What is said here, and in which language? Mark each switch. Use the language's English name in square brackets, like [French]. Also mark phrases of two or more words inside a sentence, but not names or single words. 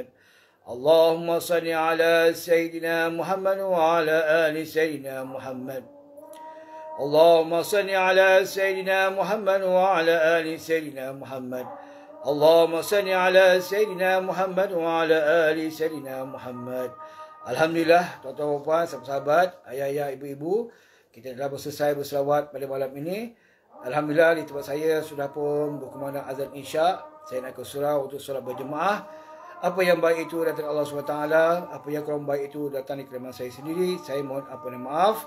[Arabic] اللهم صل على سيدنا محمد وعلى آل سيدنا محمد. اللهم صل على سيدنا محمد وعلى آل سيدنا محمد. اللهم صل على سيدنا محمد وعلى آل سيدنا محمد. [Malay] Alhamdulillah, tuan-tuan dan puan, sahabat-sahabat, ayah-ayah, ibu-ibu, kita telah selesai berselawat pada malam ini. Alhamdulillah, di tempat saya sudah pun berkumandang azan Isya. Saya nak ke surau untuk solat berjemaah. Apa yang baik itu datang Allah SWT. Apa yang kurang baik itu datang di kelemahan saya sendiri. Saya mohon ampun dan maaf.